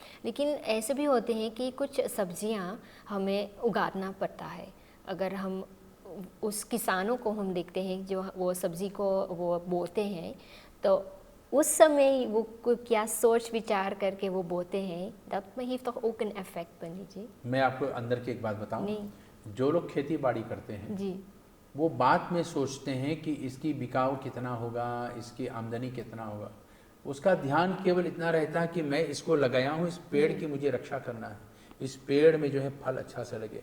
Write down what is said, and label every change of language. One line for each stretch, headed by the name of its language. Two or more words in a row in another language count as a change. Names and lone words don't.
Hindi: लेकिन ऐसे भी होते हैं कि कुछ सब्जियां हमें उगाना पड़ता है। अगर हम उस किसानों को हम देखते हैं जो वो सब्जी को वो बोते हैं, तो उस समय वो क्या सोच विचार करके वो बोते हैं,
Dutch: dat heeft toch ook een effect,
Hindi: पंडित जी? मैं आपको अंदर की एक बात बताऊं, जो लोग खेती बाड़ी करते हैं जी, वो बाद में सोचते हैं कि इसकी बिकाऊ कितना होगा, इसकी आमदनी कितना होगा। उसका ध्यान केवल इतना रहता है कि मैं इसको लगाया हूँ, इस पेड़ की मुझे रक्षा करना है, इस पेड़ में जो है फल अच्छा से लगे।